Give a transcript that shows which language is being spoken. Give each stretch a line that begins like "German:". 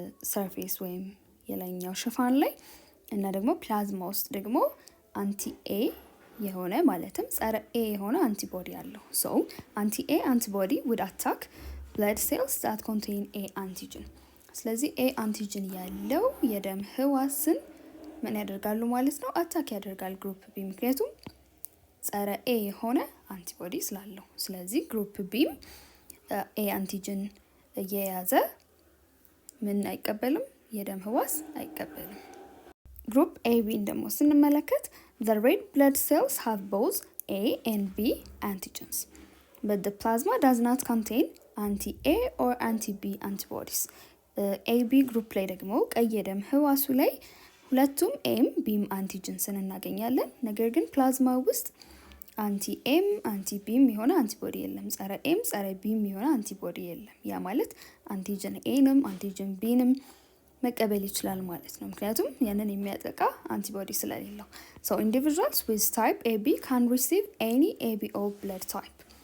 Amharic: ሰርፌስ ወይም የላይኛው ሽፋን ላይ እና ደግሞ ፕላዝማ ውስጥ ደግሞ አንቲ-ኤ የሆነ ማለትም ጸረ ኤ የሆነ አንቲቦዲ አለው።
English: so anti-A antibody would attack blood cells that contain A antigen።
Amharic: ስለዚህ ኤ አንቲጅን ያለው የደም ህዋስን ምን ያደርጋሉ ማለት ነው? አታክ ያደርጋል ግሩፕ ቢ፣ ምክንያቱም ጸረ ኤ የሆነ አንቲቦዲ ስላለው። ስለዚህ ግሩፕ ቢም ኤ አንቲጅን የያዘ ምን አይቀበልም? የደም ህዋስ አይቀበልም። ግሩፕ ኤቢን ደግሞ ስንመለከት
English: the red blood cells have both A and B antigens but the plasma does not contain anti-A or anti-B antibodies.
Amharic: AB ግሩፕ ላይ ደግሞ ቀይ የደም ህዋሱ ላይ ሁለቱም ኤም ቢም አንቲጅንስን እናገኛለን። ነገር ግን ፕላዝማ ውስጥ አንቲ ኤም አንቲ ቢም የሆነ አንቲቦዲ የለም። ጸረ ኤም ጸረ ቢም የሆነ አንቲቦዲ የለም። ያ ማለት አንቲጅን ኤንም አንቲጅን ቢንም መቀበል ይችላል ማለት ነው። ምክንያቱም ያንን የሚያጠቃ አንቲቦዲ ስለሌለው።
English: So individuals with type AB can receive any ABO blood type.